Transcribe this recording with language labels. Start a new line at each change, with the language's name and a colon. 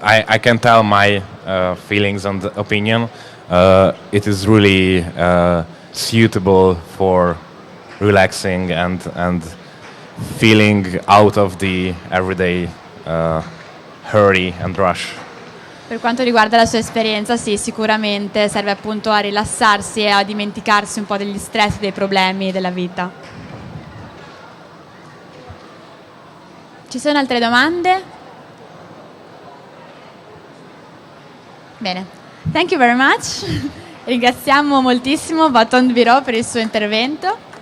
English: I can tell my feelings and opinion. It is really suitable for relaxing and feeling out of the everyday hurry and rush.
Italian: Per quanto riguarda la sua esperienza, sì, sicuramente serve appunto a rilassarsi e a dimenticarsi un po' degli stress, dei problemi della vita. Ci sono altre domande? Bene,
English: thank you very much.
Italian: Ringraziamo moltissimo Botond Biró per il suo intervento.